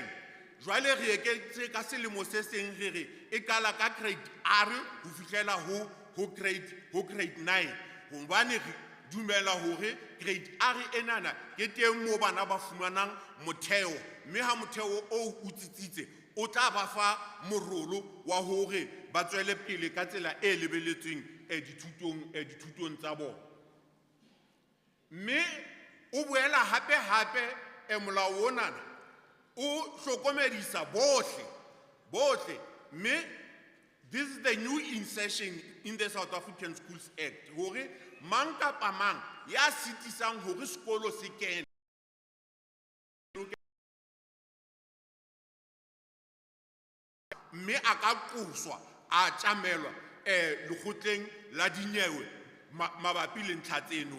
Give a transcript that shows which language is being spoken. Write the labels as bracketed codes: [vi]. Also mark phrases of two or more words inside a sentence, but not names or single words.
[st] Jwale re eketse ka selemo se seng re re e qala ka grade R ho fihlela ho grade 9 hobane re dumela hore grade R enana ke teng mo bana ba fumanang motheo, mme ha motheo o utsitsitse o tla ba fa morolo wa hore ba tswele pele ka tsela e lebeletsweng dithutong tsa bona. Mme o boela hape molao onana o hlokomedisa bohle, mme [en] this is the new insertion in the South African Schools Act [st] hore mang kapa mang ya sitisang hore sekolo se kene mme a ka qoswa a tjamelwa lekgotleng la dinyewe mabapi le ntlha tseno.